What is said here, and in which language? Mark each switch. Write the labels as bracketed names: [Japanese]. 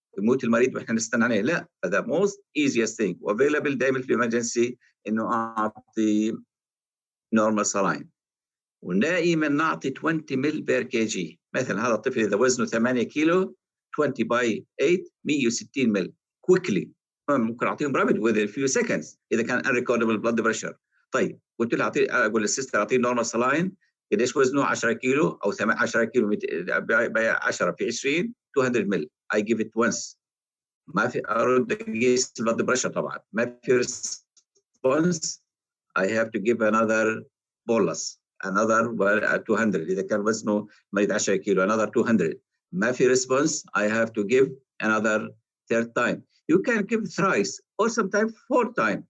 [Arabic] يموت المريض واحنا نستنى عليه، لا، هذا موست ايزيست ثينج وافيلبل دائما في الامرجنسي انه اعطي نورمال سلاين. ودائما نعطي 20 مل بير كي جي. مثلا هذا الطفل اذا وزنه 8 كيلو 20 باي 8 160 مل كويكلي. ممكن اعطيهم رابد [English] within a few seconds اذا كان unrecordable blood pressure. [Arabic] طيب قلت له اقول للسيستر اعطيه نورمال سلاين قديش وزنه 10 كيلو او 10 كيلو 10 في 20 200 مل. [English] I give it once. [Arabic] ما في ارد اقيس البلد بريشر طبعا ما في response. [English] I have to give another bolus another 200. [Arabic] إذا كان وزنه مريض 10 كيلو [English] another 200. [Arabic] ما في [English] response, I have to give another third time. You can give thrice or sometimes 4 times.